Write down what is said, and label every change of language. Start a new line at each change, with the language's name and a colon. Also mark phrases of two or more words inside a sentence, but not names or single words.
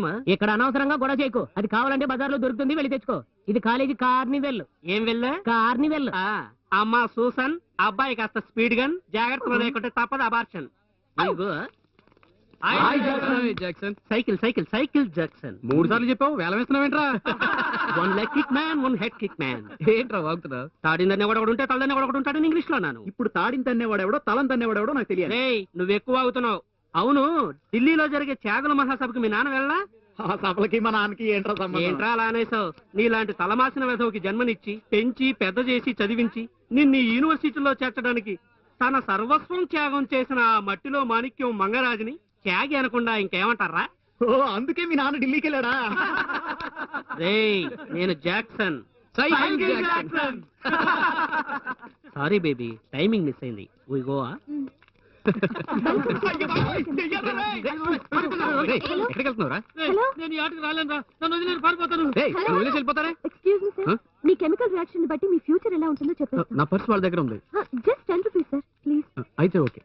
Telugu: ఇక్కడ అనవసరంగా గొడవ చేయకు, అది కావాలంటే బజార్లో దొరుకుతుంది, వెళ్ళి తెచ్చుకో. ఇది
English: college carnival.
Telugu: ఏం వెళ్ళా? కార్నివెల్. అమ్మా సూసన్, అబ్బాయి కాస్త
English: speed gun,
Telugu: జాగ్రత్తలో లేకుంటే తప్పదు అబార్షన్.
English: cycle cycle cycle Jackson.
Telugu: 3 సార్లు చెప్పావు, వేల వేస్తున్నావేంట్రా?
English: 1 leg kick man, 1 head kick man.
Telugu: ఏంట్రా వాగుతున్నా? తాడిందనే వాడు ఉంటే తలదనే వాడు ఉంటాడని ఇంగ్లీష్ లో అన్నాను. ఇప్పుడు తాడిని తన్నేవాడెవడో తలం తన్నేవాడెవడో నాకు తెలియదు. రేయ్, నువ్వు ఎక్కువ అవుతున్నావు. అవును, ఢిల్లీలో జరిగే త్యాగుల మహాసభకి మీ నాన్న వెళ్ళా? ఆ సభలకి మా నాన్నకి ఏంట్రా సంబంధం? ఏంట్రా అలా అనేసావు? నీలాంటి తలమాసిన వెధవుకి జన్మనిచ్చి పెంచి పెద్ద చేసి చదివించి నిన్ను ఈ యూనివర్సిటీలో చేర్చడానికి తన సర్వస్వం త్యాగం చేసిన ఆ మట్టిలో మాణిక్యం మంగరాజుని త్యాగి అనకుండా ఇంకేమంటారా? ఓ, అందుకే మీ నాన్న ఢిల్లీకి వెళ్ళాడా? రేయ్, నేను జాక్సన్.
English: sorry baby, timing miss అయింది. We go ఆ?
Telugu: ఎక్కడికి వెళ్తున్నావురా? నేను ఈ ఆటకు రాలేనురా, నన్ను వదిలేసి పారిపోతాను. వదిలేసి వెళ్ళిపోతారా?
English: excuse me sir,
Telugu: మీ
English: chemical reaction
Telugu: ని బట్టి మీ ఫ్యూచర్ ఎలా ఉంటుందో చెప్పండి. నా పర్స్ వాళ్ళ దగ్గర ఉంది.
English: just 10 rupees sir, please.
Telugu: అయితే ఓకే,